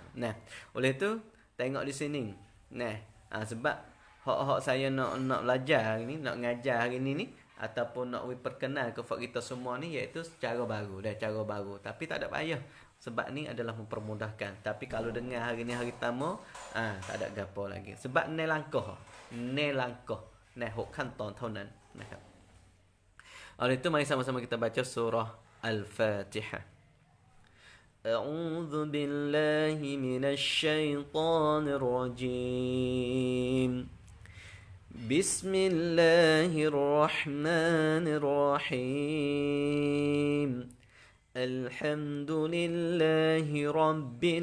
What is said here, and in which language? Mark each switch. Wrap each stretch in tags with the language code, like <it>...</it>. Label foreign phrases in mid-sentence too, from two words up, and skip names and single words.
<ms>Nah, oleh tu tengok di sini. Nah, sebab hak saya nak belajar hari ni, nak ngajar hari ni ataupun nak perkenal ke kita semua ni iaitu cara baru, cara baru. Tapi tak ada payah sebab ni adalah mempermudahkan. Tapi kalau dengar hari ni hari pertama, tak ada gapo lagi. Sebab ni langkah. Nah, hok kanton</ms> <th>เท่านั้นนะครับ.</th> <ms>Oleh itu mari sama-sama kita baca surah Al-Fatihah.</ms> <ar>أعوذ بالله من الشيطان الرجيم. بسم الله الرحمن الرحيم الحمد لله رب</ar>